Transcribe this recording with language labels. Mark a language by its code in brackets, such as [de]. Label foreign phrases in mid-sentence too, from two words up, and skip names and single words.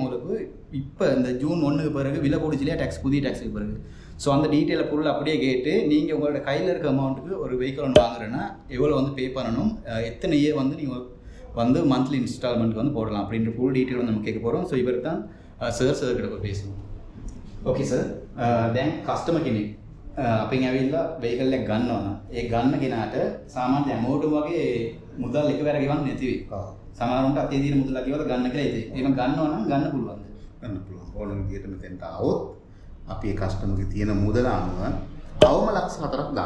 [ta] உங்களுக்கு இப்போ இந்த ஜூன் 1க்கு பிறகு விலை கூடிச்சிலையா டேக்ஸ், புதிய டேக்ஸுக்கு பிறகு. ஸோ அந்த டீட்டெயிலை பொருள் அப்படியே கேட்டு நீங்கள் உங்களோட கையில் இருக்க அமௌண்ட்டுக்கு ஒரு வெஹிக்கிள் ஒன்று வாங்குறேன்னா எவ்வளோ வந்து பே பண்ணணும், எத்தனை இயர் வந்து நீங்கள் வந்து [en] monthly installmentukku [ta] வந்து போடலாம் அப்படின்ற [en] full detail [ta] வந்து நம்ம கேட்க போகிறோம். ஸோ இவர் தான் சார் கிட்ட போய் பேசுவோம். [en] Okay sir, [si] දැන් කස්ටමර් කෙනෙක් අපෙන් ඇවිල්ලා වෙහිකල් එක ගන්නවා. ඒ ගන්න කෙනාට සාමාන්‍ය දැන් මෝටර් වගේ මුදල් එකවර ගෙවන්න නැති වෙයි. සමහරවිට අතේ තියෙන මුදලක් ගෙවලා ගන්න කියලා හිතේ. එහෙම ගන්නවා නම් ගන්න පුළුවන්ද? ගන්න පුළුවන්. ඕන විදියට මෙතෙන්ට આવොත් අපි ඒ කස්ටමර්ගේ තියෙන මුදල අනුව අවම ලක්ෂ 4ක් දාන්න.